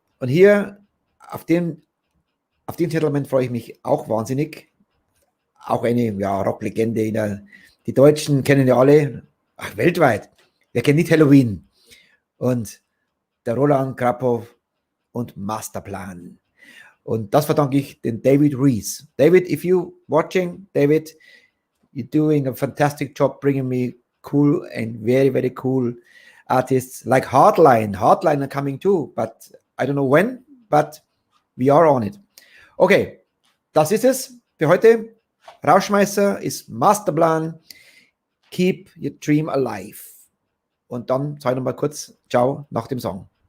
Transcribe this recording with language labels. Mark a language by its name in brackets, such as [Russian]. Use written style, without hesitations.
[German] Und hier auf dem Settlement freue ich mich auch wahnsinnig. Auch eine Rocklegende. Die Deutschen kennen ja alle, weltweit. Wer kennt nicht Halloween? Und der Roland Krapow und Masterplan. Und das verdanke ich den David Rees. [English] David, if you watching, David, you're doing a fantastic job bringing me cool and very, very cool artists like Hardline. Hardline are coming too, but I don't know when, but we are on it. [German] Okay, das ist es für heute. Rauschmeißer ist Masterplan. Keep your dream alive. Und dann sage ich nochmal kurz Ciao nach dem Song.